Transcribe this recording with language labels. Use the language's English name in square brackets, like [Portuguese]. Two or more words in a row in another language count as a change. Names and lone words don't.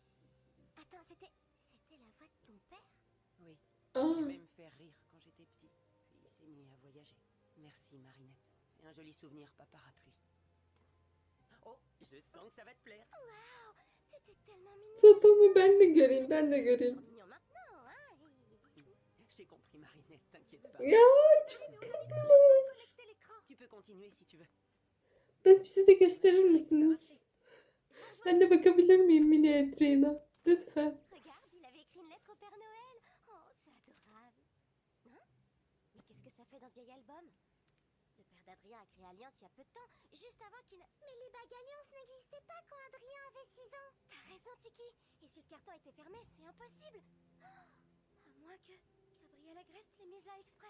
[French] Attends, c'était la voix de ton père? Oui, Aa, il aimait me faire rire quand j'étais petit. Puis il s'est mis à voyager. Merci, Marinette. C'est un joli souvenir, papa rappelé. Oh, je sens que ça va te plaire. Waouh, t'étais tellement mignon. [Turkish] fotomu ben de göreyim, ben de göreyim. [French] Mignon maintenant, hein? J'ai compris, Marinette, t'inquiète pas. [Turkish] Ya çok tatlı. [French] Connecter l'écran. Tu peux continuer si tu veux. [Turkish] Ben bize de gösterir misiniz? [French] Je vais rejoindre. [Turkish] Ben de bakabilir miyim mini Adriana? Lütfen. [French] Regarde, il avait écrit une lettre au Père Noël. Oh, c'est adorable. Hein? Mais qu'est-ce que ça fait dans ce vieil album? Le père d'Adrien a créé Alliance il y a peu de temps, juste avant qu'il ne... Mais les bagues Alliance n'existaient pas quand Adrien avait 6 ans. T'as raison, Tiki. Et si le carton était fermé, c'est impossible. Oh, à moins que Gabriel Agreste l'ait mise là exprès.